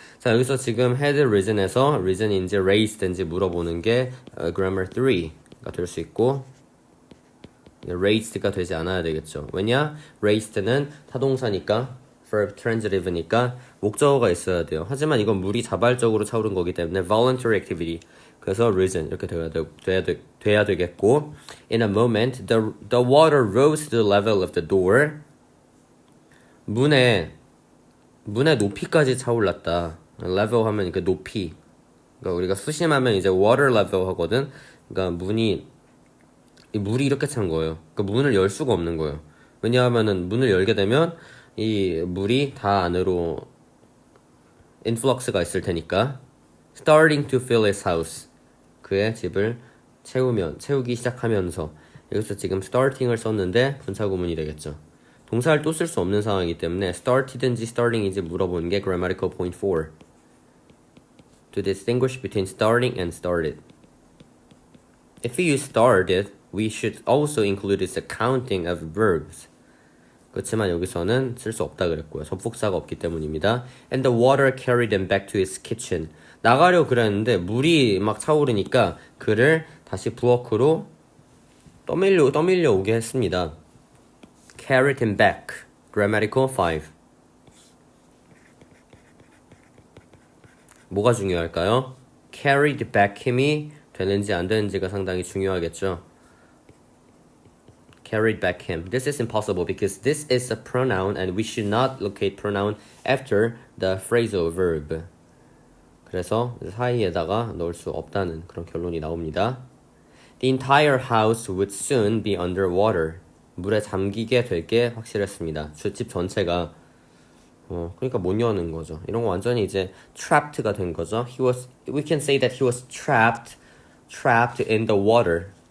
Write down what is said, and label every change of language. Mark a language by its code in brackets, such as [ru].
[ko] 자, 여기서 지금 had risen에서 risen인지 raised인지 물어보는 게 grammar 3가 될 수 있고 raised가 되지 않아야 되겠죠. 왜냐? raised는 타동사니까 [en] verb transitive [ko] 니까 목적어가 있어야 돼요. 하지만 이건 물이 자발적으로 차오른 거기 때문에 [en] voluntary activity. [ko] 그래서 risen 이렇게 돼야 되겠고 [en] in a moment the water rose to the level of the door. [ko] 문의 높이까지 차올랐다. level 하면 그 높이. 그러니까 우리가 수심하면 이제 water level 하거든. 그러니까 물이 이렇게 찬 거예요. 그러니까 문을 열 수가 없는 거예요. 왜냐하면은 문을 열게 되면 이 물이 다 안으로 influx가 있을 테니까 [en] starting to fill his house. [ko] 그의 집을 채우기 시작하면서 여기서 지금 starting을 썼는데 분사구문이 되겠죠. 동사를 또 쓸 수 없는 상황이기 때문에 started인지 starting인지 물어보는 게 grammatical point 4. [en] To distinguish between starting and started. If we use started, we should also include its accounting of verbs. [ko] 그렇지만 여기서는 쓸 수 없다 그랬고요. 접속사가 없기 때문입니다. [en] And the water carried him back to his kitchen. [ko] 나가려고 그랬는데 물이 막 차오르니까 그를 다시 부엌으로 떠밀려 오게 했습니다. [en] Carried him back. Grammatical 5. [ko] 뭐가 중요할까요? Carried back 힘이 되는지 안 되는지가 상당히 중요하겠죠. [en] Carried back him. This is impossible because this is a pronoun and we should not locate pronoun after the phrasal verb. [ko] 그래서 사이에다가 넣을 수 없다는 그런 결론이 나옵니다. [en] The entire house would soon be under water. [ko] 물에 잠기게 될 게 확실했습니다. 집 전체가 그러니까 못 여는 거죠. 이런 거 완전히 이제 trapped가 된 거죠. [en] We can say that he was trapped in the water.